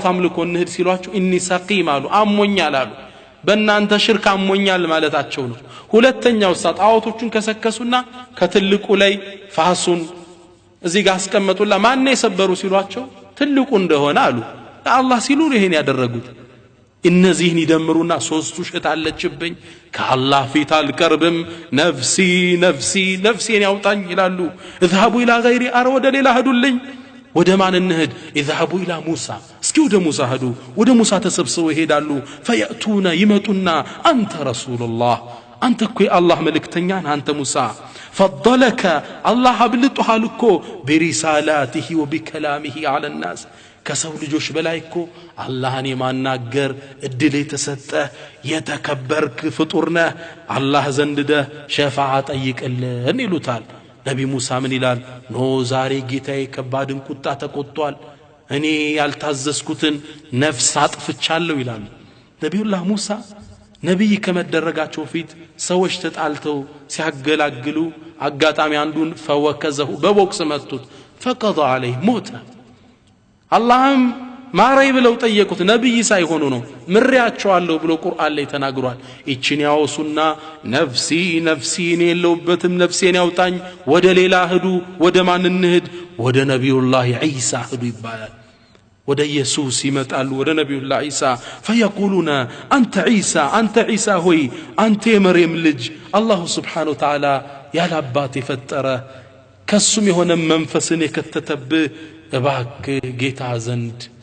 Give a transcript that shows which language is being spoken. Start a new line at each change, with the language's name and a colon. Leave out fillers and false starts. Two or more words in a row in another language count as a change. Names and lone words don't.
Amharic: አምልኮ እንሂድ ሲሏቸው
Arabic: إني سقيم
Amharic: አሉ አሞኛል አሉ በእናንተ ሽርክ አሞኛል ማለታቸው ነው ሁለተኛው ጣዖቶቹን ከሰከሱና ከትልቁ ላይ ፋሱን እዚህ ጋር አስቀመጡላ ማን ነው የሰበሩ ሲሏቸው ትልቁ እንደሆነ አሉ አላህ ሲሉ ይሄን ያደረጉት እነዚህን ይደምሩና ሶስት ውሸት አለችብኝ ከአላህ ፊት አልቀርብም
Arabic: نفسي نفسي
Amharic: ነፍሴን ያውጣኝ ይላሉ
Arabic: اذهبوا الى غيري
Amharic: ወደ ሌላ ሄዱልኝ ወደ ማን እንሂድ
Arabic: اذهبوا الى موسى
Amharic: እስኪ ወደ ሙሳ ሄዱ ወደ ሙሳ ተሰብስበው ይሄዳሉ فياتون يمጡና አንተ ረሱላህ አንተ እኮ የአላህ መልእክተኛ አንተ ሙሳ
Arabic: فضلك الله
Amharic: አብልጦሃል እኮ
Arabic: برسالاته وبكلامه على الناس
Amharic: ከሰው ልጆች በላይ እኮ አላህን የማናገር እድል የተሰጠ የተከበርክ ፍጡር ነህ አላህ ዘንድ ሸፋዓ ጠይቅልን ይሉታል ነብይ ሙሳ ምን ይላል ኖ ዛሬ ጌታዬ ከባድን ቁጣ ተቆጥቷል እኔ ያልታዘዝኩትን ነፍስ አጥፍቻለሁ ይላል ነብዩላህ ሙሳ ነብይ ከመደረጋቸው ፊት ሰዎች ተጣልተው ሲያገላግሉ አጋጣሚ አንዱን ፈወከዘሁ በቦክስ መቱት
Arabic: فقضى عليه موت
Amharic: አላህም ማረይ ብለው ጠየቁት ነብይ ሳይሆኑ ነው ምሪያቸዋለሁ ብሎ ቁርአን ላይ ተናግሯል እቺን ያወሱና
Arabic: نفسي نفسي
Amharic: የለውበትም ነፍሴን ያውጣኝ ወደ ሌላ ሄዱ ወደ ማን እንሂድ ወደ ነብዩላህ ኢሳ ሄዱ ይባላል ወደ ኢየሱስ ይመጣሉ ወደ ነብዩላህ ኢሳ فيقولون አንተ ኢሳ ሆይ አንተ የመርየም ልጅ አላህ
Arabic: سبحانه وتعالى
Amharic: ያለ አባት የፈጠረ ከሱም የሆነ መንፈስን የከተተብህ እባክህ ጌታ ዘንድ